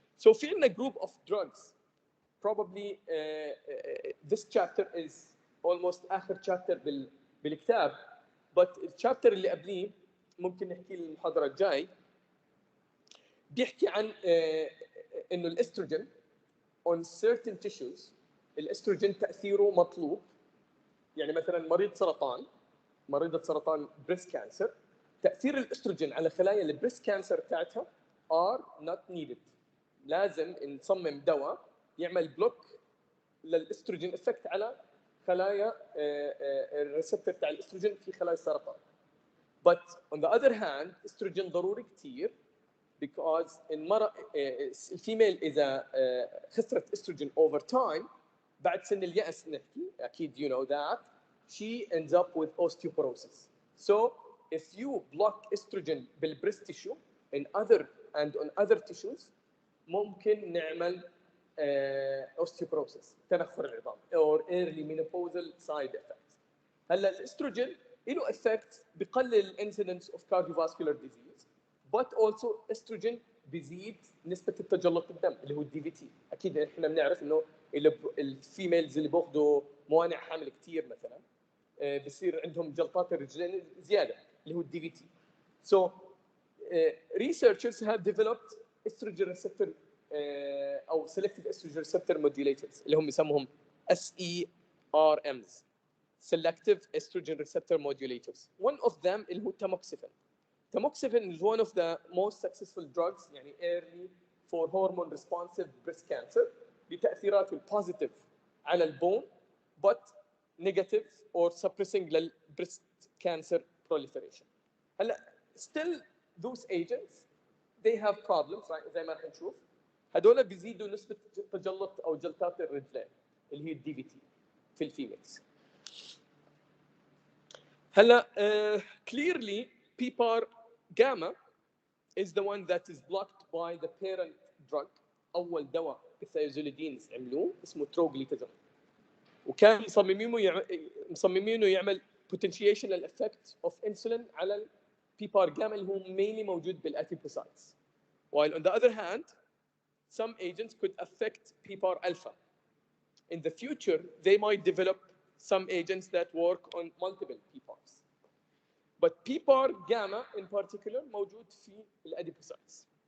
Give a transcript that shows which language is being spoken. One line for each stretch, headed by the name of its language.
English: So, in a group of drugs, probably this chapter is almost
Arabic: آخر chapter بالكتاب, but الشابتر اللي قبليه ممكن نحكي المحاضرة الجاي بيحكي عن إنه الاستروجين
English: on certain tissues
Arabic: الاستروجين تأثيره مطلوب. يعني مثلا مريضة سرطان بريست كانسر، تأثير الاستروجين على خلايا البريست كانسر بتاعتها
English: are not needed.
Arabic: لازم نصمم دواء يعمل بلوك للاستروجين افكت على خلايا الريسبتور تاع الاستروجين في خلايا السرطان.
English: But on the other hand,
Arabic: استروجين ضروري كثير
English: because
Arabic: الفيميل إذا خسرت استروجين
English: over time
Arabic: بعد سن اليأس نحكي أكيد
English: you know that she ends up with osteoporosis. So if you block estrogen بالبريست tissue in other and on other tissues
Arabic: ممكن نعمل
English: osteoporosis
Arabic: تنخر العظام
English: or early menopausal side effects.
Arabic: هلا الاستروجين له effect بقلل الانسيدنس of cardiovascular disease
English: but also estrogen
Arabic: بيزيد نسبة التجلط بالدم اللي هو الدي في تي. اكيد احنا بنعرف انه الفيميلز اللي بياخذوا موانع حمل كثير مثلا بصير عندهم جلطات الرجلين زياده اللي هو الدي في تي.
English: So researchers have developed estrogen receptor او selective estrogen receptor modulators
Arabic: اللي هم يسموهم
English: SERMs, selective estrogen receptor modulators. One of them اللي هو Tamoxifen. Tamoxifen is one of the most successful drugs يعني early for hormone responsive breast cancer
Arabic: بتأثيراته البوزيتيف على البون
English: but negative or suppressing breast cancer proliferation. هلا still those agents they have problems right
Arabic: زي ما رح نشوف. هدول بيزيدوا نسبة تجلط أو جلطات الرجلين اللي هي الدي في تي في الفيميلز.
English: هلا clearly PPAR gamma is the one that is blocked by the parent drug.
Arabic: أول دواء الثيازوليدينز عملوه اسمه تروغليتازون وكان مصممينه يعمل potentiation للeffect of insulin على ال PPAR gamma اللي هو mainly موجود بالadipocytes.
English: While on the other hand, some agents could affect PPAR alpha. In the future, they might develop some agents that work on multiple PPARs. But PPAR gamma in particular
Arabic: موجود في
English: الadipocytes.